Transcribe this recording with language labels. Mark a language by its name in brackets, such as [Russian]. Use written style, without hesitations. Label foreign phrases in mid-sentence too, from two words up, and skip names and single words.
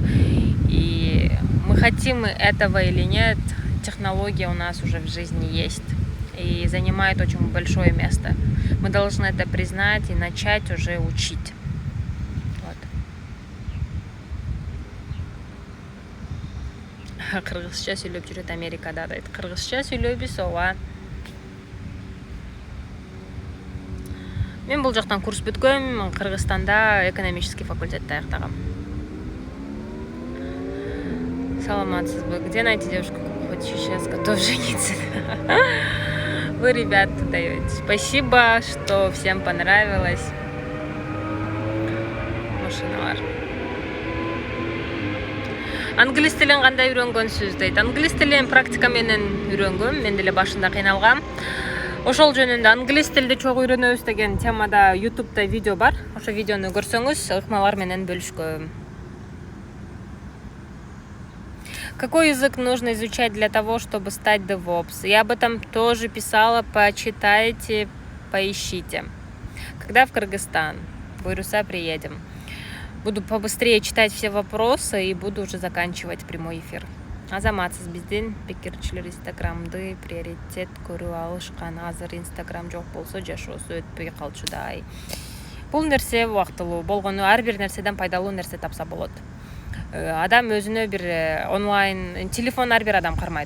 [Russian] И мы хотим мы этого или нет, технология у нас уже в жизни есть и занимает очень большое место. Мы должны это признать и начать уже учить. Вот. [Kyrgyz] Кыргызча сүйлөп жүрөт Америкада дейт. Кыргызча сүйлөйбүз ооба. Мен бул жактан курс бүткөм, Кыргызстанда [Russian] экономический факультетти [Kyrgyz] аяктагам. Саламатсызбы? [Russian] Где найти девушку, хочешь сейчас готов жениться? Вы, ребята, даете. Спасибо, что всем понравилось. [Kyrgyz] Машиналар. Англис тилин кандай үйрөнгөнсүз дейт. Англис тилин практика менен үйрөнгөм. Мен деле башында кыйналгам. Ошол жөнүндө англис тилди чогуу үйрөнөбүз деген темада YouTube'да видео бар. Ошо видеону көрсөңүз, ыкмалар менен бөлүшкөм. [Russian] Какой язык нужно изучать для того, чтобы стать DevOps? Я об этом тоже писала, почитайте, поищите. Когда в Кыргызстан? Буйруса приедем. Буду побыстрее читать все вопросы и буду уже заканчивать прямой эфир. [Kyrgyz] Азаматсыз биздин пикирчилер Инстаграмды приоритет көрүп алышкан. Азыр Инстаграм жок болсо жашоосу өтпөй калчудай. Бул нерсе убактылуу болгону ар бир нерседен пайдалуу нерсе тапса болот. Адам өзүнө бир онлайн телефон ар бир адам кармайт.